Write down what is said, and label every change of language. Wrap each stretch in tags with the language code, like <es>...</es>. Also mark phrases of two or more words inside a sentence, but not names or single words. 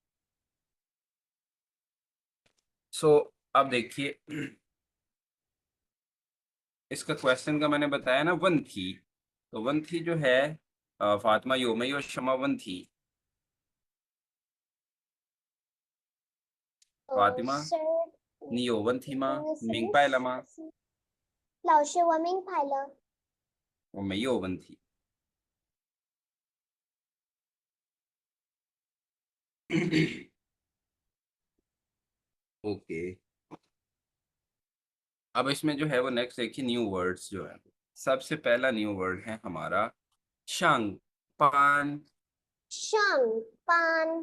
<hi>सो अब देखिए, इसका क्वेश्चन का मैंने बताया ना वन थी। तो वन थी जो है, फातिमा योमई और शमा वन थी। फातिमा</hi> <zh>是你有问题吗？明白了吗？什么？老师，我明白了。我没有问题。ओके।</zh> <hi>अब इसमें जो है वो नेक्स्ट देखिए</hi> <en>new words</en> <hi>जो है। सबसे पहला</hi> <en>new word</en> <hi>है हमारा</hi> <zh>上班. 上班，</zh>